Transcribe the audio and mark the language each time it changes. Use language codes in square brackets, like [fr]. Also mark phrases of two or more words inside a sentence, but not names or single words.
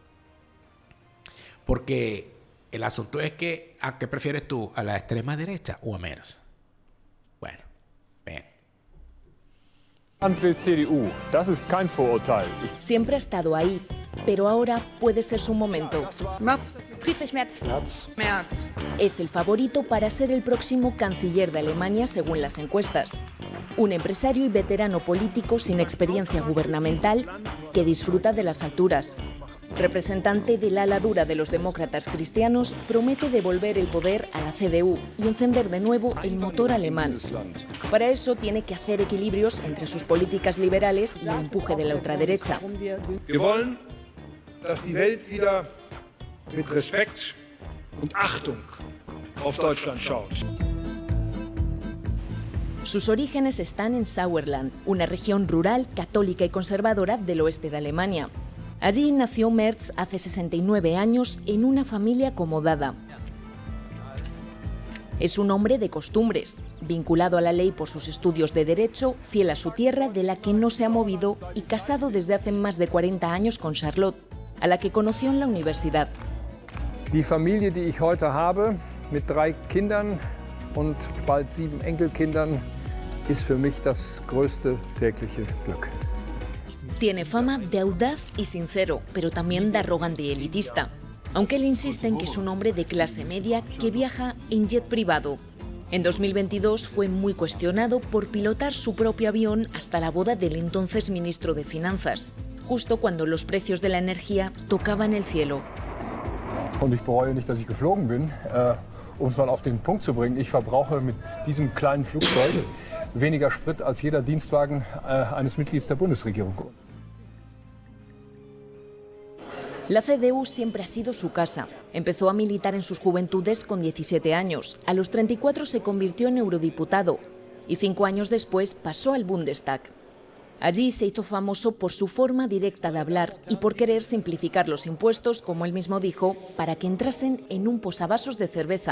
[es] Porque el asunto es que, ¿a qué prefieres tú? ¿A la extrema derecha o a Merz? Bueno, ven. Siempre ha estado ahí, pero ahora puede ser su momento. Merz. Friedrich Merz. Es el favorito para ser el próximo canciller de Alemania según las encuestas. Un empresario y veterano político sin experiencia gubernamental que disfruta de las alturas. representante del ala dura de los demócratas cristianos, promete devolver el poder a la CDU y encender de nuevo el motor alemán. Para eso tiene que hacer equilibrios entre sus políticas liberales y el empuje de la ultraderecha. [de] Wir wollen, dass die Welt wieder mit Respekt und Achtung auf Deutschland schaut. [es] Sus orígenes están en Sauerland, una región rural, católica y conservadora del oeste de Alemania. Allí nació Merz hace 69 años en una familia acomodada. Es un hombre de costumbres, vinculado a la ley por sus estudios de Derecho, fiel a su tierra de la que no se ha movido y casado desde hace más de 40 años con Charlotte, a la que conoció en la universidad. [de] Die Familie, die ich heute habe, mit 3 Kindern und bald 7 Enkelkindern, ist für mich das größte tägliche Glück. [es] Tiene fama de audaz y sincero, pero también de arrogante y elitista, aunque él insiste en que es un hombre de clase media que viaja en jet privado. En 2022 fue muy cuestionado por pilotar su propio avión hasta la boda del entonces ministro de Finanzas, justo cuando los precios de la energía tocaban el cielo. [de] Und ich bereue nicht, dass ich geflogen bin. Um es mal auf den Punkt zu bringen, ich verbrauche mit diesem kleinen Flugzeug weniger Sprit als jeder Dienstwagen eines Mitglieds der Bundesregierung. [es] La CDU siempre ha sido su casa. Empezó a militar en sus juventudes con 17 años. A los 34 se convirtió en eurodiputado y 5 años después pasó al Bundestag. Allí se hizo famoso por su forma directa de hablar y por querer simplificar los impuestos, como él mismo dijo, para que entrasen en un posavasos de cerveza.